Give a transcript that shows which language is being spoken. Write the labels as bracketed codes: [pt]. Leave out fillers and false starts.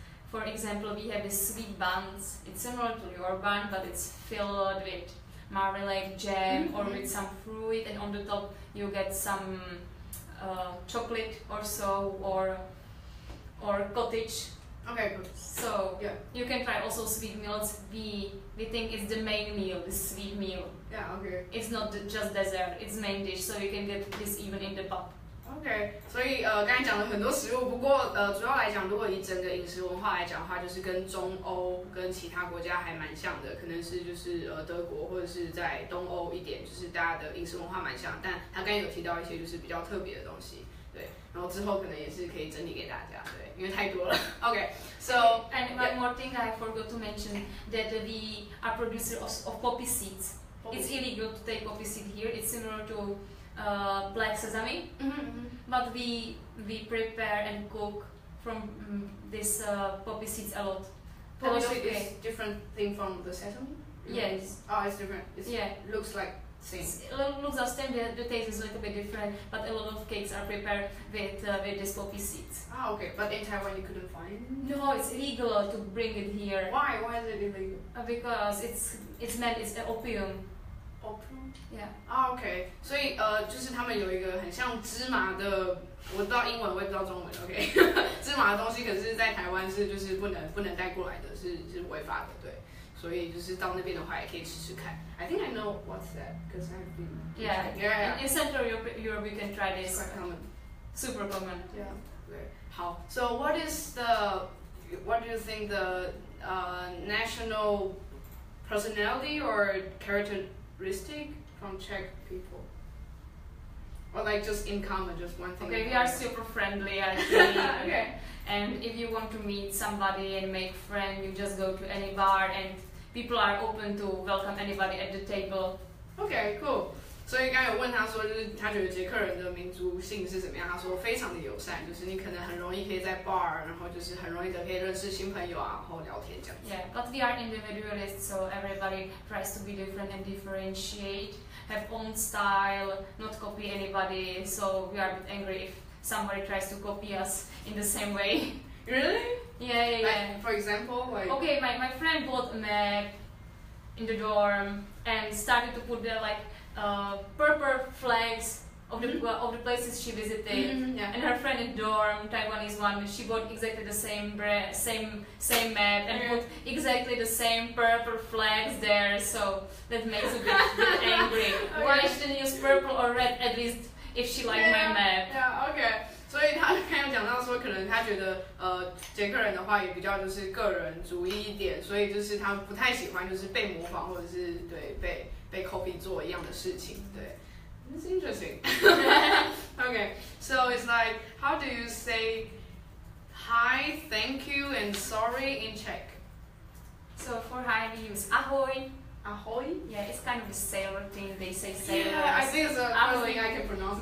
[en] For example, we have this sweet buns. It's similar to your bun, but it's filled with marmalade jam or with some fruit, and on the top you get some chocolate or so, or cottage. Okay, good. So yeah, you can try also sweet meals. We think it's the main meal, the sweet meal. Yeah, okay. It's not just dessert, it's main dish, so you can get this even in the pub. [zh] OK， 所以刚才讲了很多食物，不过主要来讲，如果以整个饮食文化来讲的话，就是跟中欧跟其他国家还蛮像的，可能是就是德国或者是在东欧一点，就是大家的饮食文化蛮像，但他刚才有提到一些就是比较特别的东西，对，然后之后可能也是可以整理给大家，对，因为太多了。 [en] OK，so and one more thing I forgot to mention that we are producers of poppy seeds. It's illegal to take poppy seed here. It's similar to black sesame, but we prepare and cook from this poppy seeds a lot. Poppy seed is different thing from the sesame? Yes. Oh, it's different. Yeah. Looks like same. It looks the same. The taste is a little bit different, but a lot of cakes are prepared with this poppy seeds. Ah, okay. But in Taiwan you couldn't find? No, it's illegal to bring it here. Why? Why is it illegal? Because it's meant it's opium. Opium? Yeah. [zh] 啊 ，OK， 所以就是他们有一个很像芝麻的，我知道英文，我也不知道中文 ，OK， 芝麻的东西，可是在台湾是就是不能带过来的，是违法的，对，所以就是到那边的话也可以吃吃看。 [en] I think I know what's that because I've been. Yeah. In Central Europe you can try this. It's quite common. Super common. Yeah. [zh] 对，好。 [en] So what do you think the national personality or characteristic from Czech people? Or like just in common, just one thing. Okay, we are super friendly, I think. Okay. And if you want to meet somebody and make friends, you just go to any bar and people are open to welcome anybody at the table. Okay, cool. [zh] 所以刚才有问他说，就是他觉得捷克人的民族性是怎么样？他说非常的友善，就是你可能很容易可以在 bar， 然后就是很容易的可以认识新朋友啊，然后聊天这样子。 [en] Yeah, but we are individualists, so everybody tries to be different and differentiate, have own style, not copy anybody. So we are a bit angry if somebody tries to copy us in the same way. Really? Yeah. Like, for example, like. Okay, my friend bought a map in the dorm and started to put there like purple flags of the places she visited. Yeah. And her friend in dorm, Taiwanese one, she bought exactly the same map and put exactly the same purple flags there. So that makes a bit angry. Okay. Why shouldn't use purple or red at least if she liked my map? Yeah, okay. [zh] 所以他刚有讲到说，可能他觉得捷克人的话也比较就是个人主义一点，所以就是他不太喜欢就是被模仿或者是对被 copy 做一样的事情，对。 [en] It's interesting. Okay, so it's like, how do you say hi, thank you, and sorry in Czech? So for hi we use ahoy. Ahoy? Yeah, it's kind of a sailor thing. They say sailors. Yeah, I think it's the first thing I can pronounce.